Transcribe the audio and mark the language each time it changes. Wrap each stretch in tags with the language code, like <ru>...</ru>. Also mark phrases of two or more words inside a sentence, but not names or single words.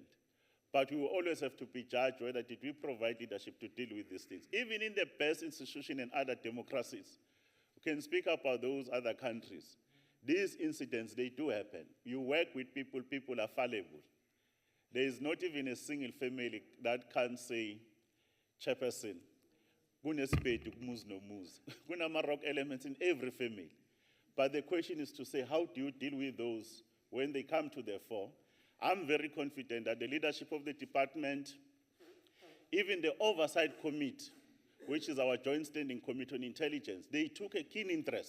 <en>But we will always have to be judged whether did we provide leadership to deal with these things. Even in the best institution and other democracies, we can speak about those other countries. These incidents, they do happen. You work with people, people are fallible. There is not even a single family that can say, Chairperson,</en> <zu>kunesibeti kumuzi nomuzi.</zu> <en>Kunama-rock elements in every family. But the question is to say, how do you deal with those when they come to the fore? I'm very confident that the leadership of the department, even the oversight committee, which is our joint standing committee on intelligence, they took a keen interest.</en>